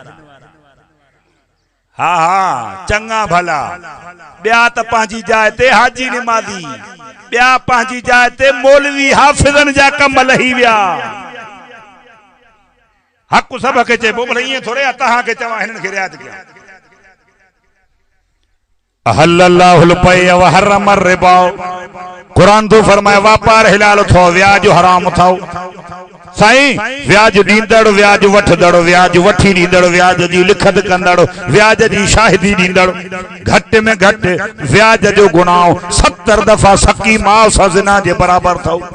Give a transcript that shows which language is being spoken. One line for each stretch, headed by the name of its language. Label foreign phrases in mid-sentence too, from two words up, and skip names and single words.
Sindhi: हा हा चङा भला, ॿिया त पंहिंजी जाइ ते हाजी निमाज़ी, ॿिया पंहिंजी जाइ ते मौलवी हाफ़िज़न जा कम लही विया। हक़ सभ खे चइबो, भले ईअं थोरे आहे तहां खे चवां हिननि खे रिआयत कयो।
Arabic: أحل الله البيع وحرم الربا,
Sindhi: कुरान तो फरमाए वापार हिलाल थो, व्याज हराम थो। साईं व्याज ॾींदड़, व्याज वठदड़, व्याज वठी ॾींदड़, व्याज जी लिखत कंदड़, व्याज जी शाहिदी ॾींदड़, घटि में घटि व्याज जो गुनाह 70 दफ़ा सकी माउ सां ज़िना जे बराबर थो।